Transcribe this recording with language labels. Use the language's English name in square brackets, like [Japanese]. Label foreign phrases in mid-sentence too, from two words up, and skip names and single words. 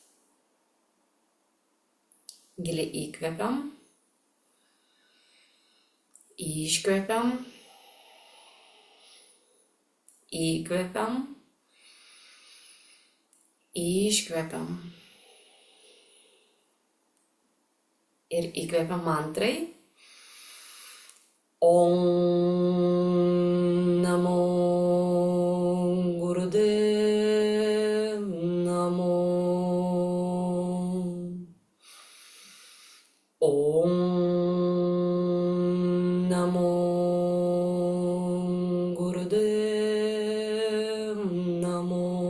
[Lithuanian] Giliai įkvepiam, iškvepiam, įkvepiam, iškvepiam. Ir įkvepiam mantrai. [Sanskrit] ॐ नमो गुरुदेव नमो. ॐ नमो गुरुदेव नमो.